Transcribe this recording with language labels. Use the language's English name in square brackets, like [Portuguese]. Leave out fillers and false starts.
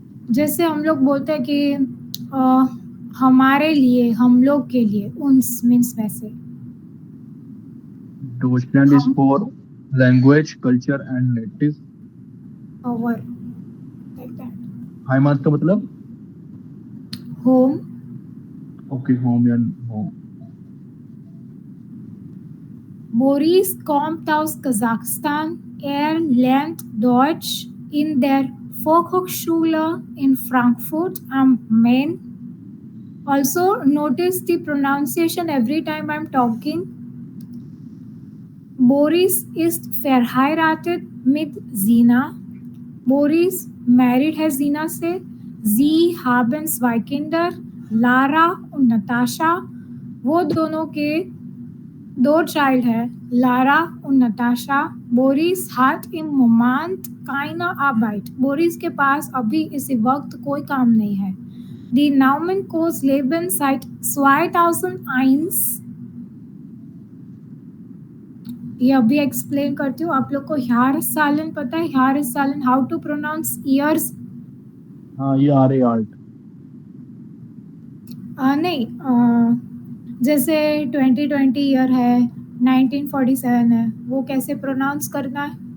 [Hindi] जैसे हम लोग बोलते हैं कि हमारे लिए, हम लोग के लिए, uns means वैसे. [English] Deutschland is for language, culture and native. Our, like that. [Hindi] Heimat का मतलब [English] Home. Okay, home and home. [German] Boris kommt aus Kasachstan. Lernt Deutsch in der Volkshochschule in Frankfurt am Main. [English] Also notice the pronunciation every time I'm talking. [German] Boris ist verheiratet mit Sina. Boris married है Sina से. Sie haben 2 Kinder, Lara und Natascha. [Hindi] वो दोनों के 2 child है, Lara und Natascha. [German] Boris hat im Moment keine Arbeit. [Hindi] Boris के पास अभी इसी वक्त कोई काम नहीं है. [German] Die Nomen cause Leben seit 2001. [Hindi] ये अभी एक्सप्लेन करती हूँ. आप लोग को Jahreszahlen पता है? [English] Jahreszahlen, how to pronounce years? [Hindi] हाँ, ये आ रहे आर्ट. नहीं, जैसे 2020 ईयर है, 1947 है, वो कैसे प्रोनाउंस करना है?